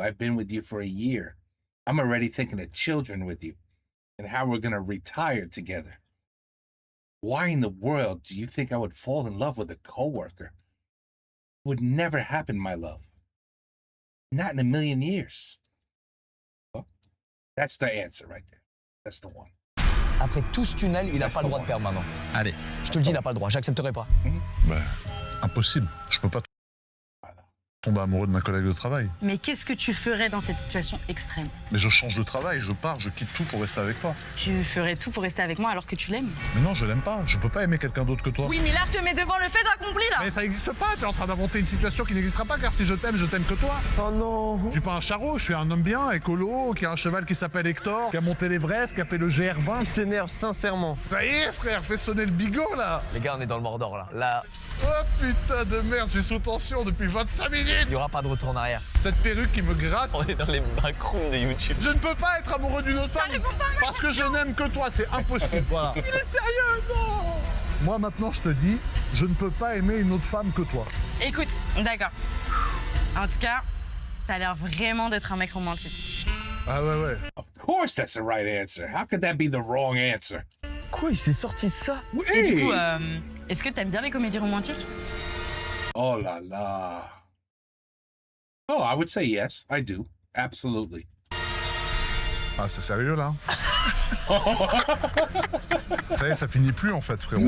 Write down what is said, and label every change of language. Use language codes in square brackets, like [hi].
[en] I've been with you for a year. I'm already thinking of children with you and how we're gonna retire together. Why in the world do you think I would fall in love with a coworker? Would never happen, my love. Not in a million years. Well, that's the answer right there. That's the one. [fr] Après tout ce tunnel, il a Reste pas le droit au de perdre maintenant. Allez. Je te le dis, il a pas le droit. J'accepterai pas. Bah, impossible. Je peux pas tomber amoureux de ma collègue de travail. Mais qu'est-ce que tu ferais dans cette situation extrême? Mais je change de travail, je pars, je quitte tout pour rester avec toi. Tu ferais tout pour rester avec moi alors que tu l'aimes? Mais non, je l'aime pas. Je peux pas aimer quelqu'un d'autre que toi. Oui, mais là, je te mets devant le fait accompli, là! Mais ça n'existe pas, t'es en train d'inventer une situation qui n'existera pas, car si je t'aime que toi. Oh non. Je suis pas un charreau, je suis un homme bien, écolo, qui a un cheval qui s'appelle Hector, qui a monté l'Everest, qui a fait le GR20. Il s'énerve sincèrement. Ça y est, frère, fais sonner le bigot, là. Les gars, on est dans le Mordor là. Là, Oh putain de merde, je suis sous tension depuis 25 minutes. il y aura pas de retour en arrière. Cette perruque qui me gratte. On est dans les backrooms de YouTube. Je ne peux pas être amoureux d'une autre femme parce que je n'aime que toi, c'est impossible. Voilà. Il est sérieux, non. Moi maintenant je te dis, je ne peux pas aimer une autre femme que toi. Écoute, d'accord. En tout cas, t'as l'air vraiment d'être un mec romantique. Ah ouais. [en] Of course, that's the right answer. How could that be the wrong answer? [fr] Quoi, il s'est sorti ça? Et du [en] Hey! [fr] coup, est-ce que t'aimes bien les comédies romantiques? [en] Oh la la. Oh, I would say yes. I do. Absolutely. [fr] Ah c'est sérieux là. Ça y est, ça finit plus en fait, frérot.